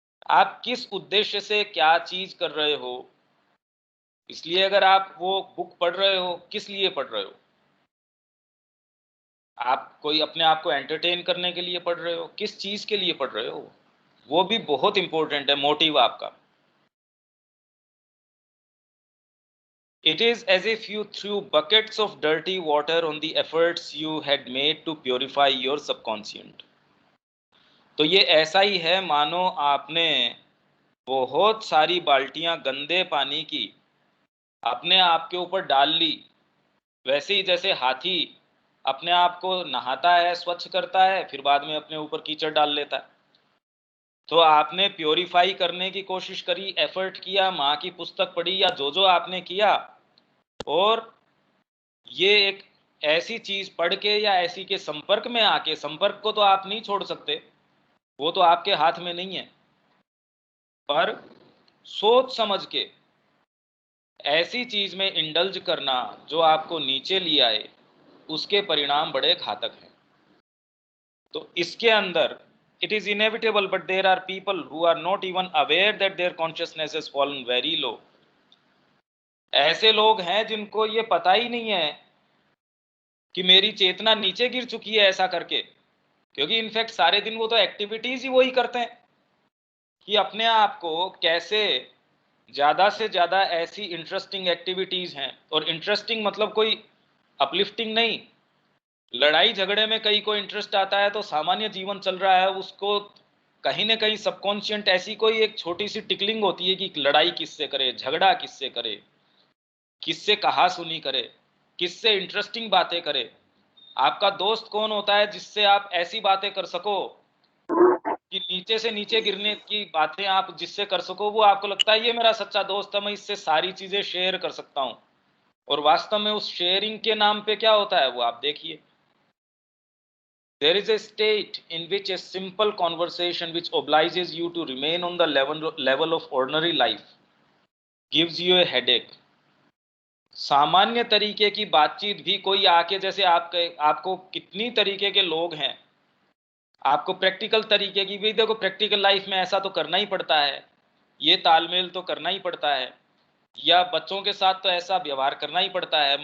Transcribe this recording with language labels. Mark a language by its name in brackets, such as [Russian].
[Hindi] आप किस उद्देश्य से क्या चीज कर रहे हो, इसलिए अगर आप वो बुक पढ़ रहे हो, किस लिए पढ़ रहे हो, आप कोई अपने आप को एंटरटेन करने के लिए पढ़ रहे हो, किस चीज के लिए पढ़ रहे हो, वो भी बहुत इंपॉर्टेंट है, मोटिव आपका। [English] It is as if you throw buckets of dirty water on the efforts you had made to purify your subconscious। [Hindi] तो ये ऐसा ही है मानो आपने बहुत सारी बाल्टियां गंदे पानी की अपने आप के ऊपर डाल ली। वैसे ही जैसे हाथी अपने आप को नहाता है, स्वच्छ करता है, फिर बाद में अपने ऊपर कीचड़ डाल लेता है। तो आपने प्योरीफाई करने की कोशिश करी, एफर्ट किया, माँ की पुस्तक पढ़ी या जो जो आपने किया, और ये एक ऐसी चीज पढ़ के या ऐसी के संपर्क में आके, संपर्क को तो आप नहीं छोड़ सकते, वो तो आपके हाथ में नहीं है, पर सोच समझ के ऐसी चीज में इंडल्ज करना जो आपको नीचे ले आए, उसके परिणाम बड़े घातक हैं। तो इसके अंदर [English] it is inevitable, but there are people who are not even aware that their consciousness has fallen very low। [Hindi] ऐसे लोग हैं जिनको ये पता ही नहीं है कि मेरी चेतना नीचे गिर चुकी है ऐसा करके, क्योंकि इनफैक्ट सारे दिन वो तो एक्टिविटीज ही वही करते हैं कि अपने आप को कैसे ज्यादा से ज्यादा ऐसी इंटरेस्टिंग एक्टिविटीज हैं, और इंटरेस्टिंग मतलब कोई अपलिफ्टिंग नहीं। लड़ाई झगड़े में कई को इंटरेस्ट आता है, तो सामान्य जीवन चल रहा है उसको कहीं ना कहीं सबकॉन्शियंट ऐसी कोई एक छोटी सी टिकलिंग होती है कि लड़ाई किससे करे, झगड़ा किससे करे, किससे कहा सुनी करे, किससे इंटरेस्टिंग बातें करे। आपका दोस्त कौन होता है जिससे आप ऐसी बातें कर सको कि नीचे से नीचे गिरने की बातें आप जिससे कर सको, वो आपको लगता है ये मेरा सच्चा दोस्त है, मैं इससे सारी चीजें शेयर कर सकता हूं। और वास्तव में उस शेयरिंग के नाम पे क्या होता है वो आप देखिए। [English] There is a state in which a simple conversation which obliges you to remain on the level of ordinary life gives you a headache। [Hindi] सामान्य तरीके की बातचीत भी कोई आके, जैसे आपको कितनी तरीके के लोग हैं, आपको प्रैक्टिकल तरीके की भी, देखो प्रैक्टिकल लाइफ में ऐसा तो करना ही पड़ता है, ये तालमेल तो करना ही पड़ता है, या बच्चों के साथ तो ऐसा व्यवहार करना ही पड़ता है।